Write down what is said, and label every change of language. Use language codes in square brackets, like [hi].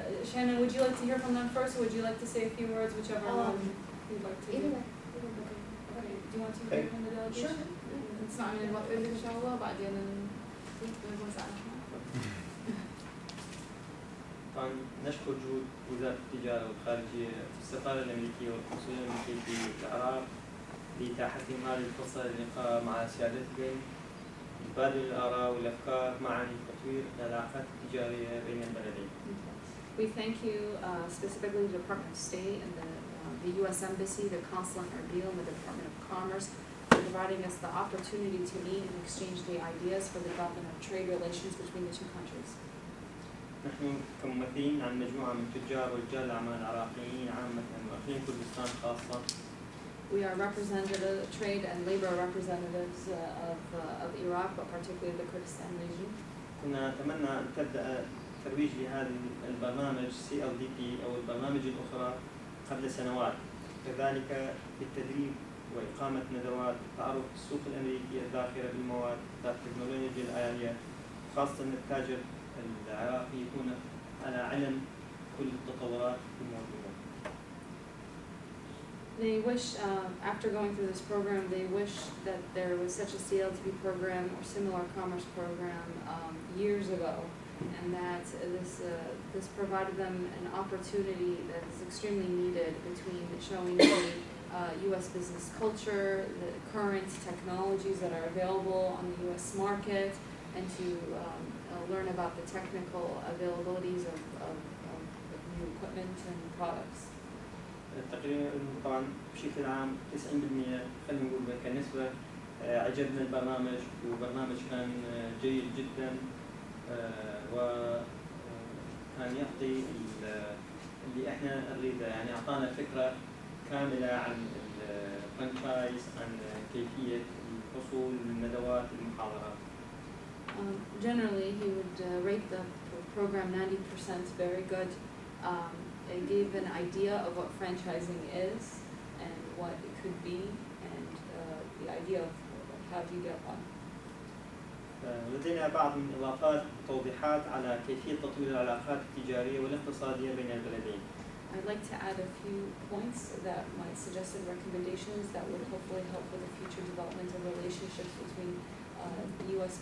[en] Shannon, would you like to hear from them first, or would you like to say a few words, whichever one you'd like to do? Okay. Do you want to hear from the delegation? Sure. [ar] نسمع من الوفد ان شاء الله بعدين نوزع. طبعا نشكر جهود وزارة التجارة والخارجية والسفارة الأمريكية والقنصلية الأمريكية في العراق لإتاحتهم هذه الفرصة للقاء مع سيادتهم، تبادل الآراء والأفكار معا لتطوير العلاقات التجارية بين البلدين. [en] We thank you specifically the Department of State and the U.S. Embassy, the Consulate in Erbil, and the Department of Commerce for providing us the opportunity to meet and exchange the ideas for the development of trade relations between the two countries. [ar] نحن كممثلين عن مجموعة من تجار ورجال الأعمال العراقيين عامة وأقليم كردستان خاصة. [en] We are representative, trade and labor representatives of Iraq, but particularly the Kurdistan region. [ar] كنا نتمنى أن تبدأ ترويج لهذا البرنامج CLDP أو البرنامج الأخرى قبل سنوات، كذلك بالتدريب وإقامة ندوات تعرف السوق الأمريكية الداخلة بالمواد ذات التكنولوجيا العالية، خاصة أن التاجر العراقي يكون على علم كل التطورات الموجودة. [en] They wish, after going through this program, they wish that there was such a CLTP program or similar commerce program years ago, and that this provided them an opportunity that is extremely needed between showing the U.S. business culture, the current technologies that are available on the U.S. market, and to learn about the technical availabilities of new equipment and products. [ar] تقريبا طبعا بشكل عام 90% خلينا نقول كنسبة عجبنا البرنامج، وبرنامج كان جيد جدا وكان يعطي اللي احنا نريده، يعني اعطانا فكرة كاملة عن الفرنشايز، عن كيفية الحصول للندوات المحاضرات. [en] Generally, he would rate the program 90% very good. It gave an idea of what franchising is and what it could be, and the idea of how do you get one. [ar] لدينا بعض من الإضافات وتوضيحات على كيفية تطوير العلاقات التجارية والاقتصادية بين البلدين. [en] I'd like to add a few points that might suggested recommendations that would hopefully help with the future development of relationships between U.S.